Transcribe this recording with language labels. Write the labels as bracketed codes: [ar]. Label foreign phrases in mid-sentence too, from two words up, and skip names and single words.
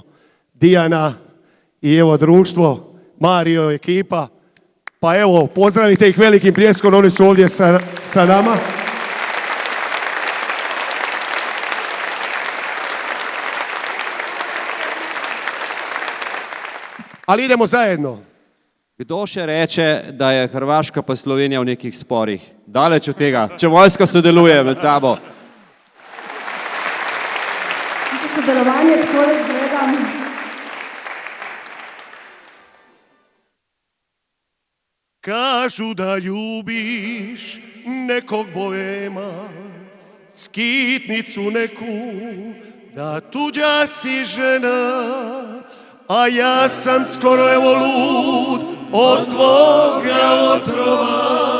[hr] Dijana i evo društvo, Mario, ekipa. Pa evo, pozdravite ih velikim pljeskom, oni su ovdje sa nama. Ali idemo zajedno. [sl] Kdo še reče, da je Hrvaška pa Slovenija v nekih sporih? Daleč od tega, če vojska sodeluje med sabo. Če sodelovanje tako izgleda. [hr] Kažu da ljubiš nekog boema, skitnicu neku, da tuđa si žena, a ja sam skoro evo lud od tvoga otrova.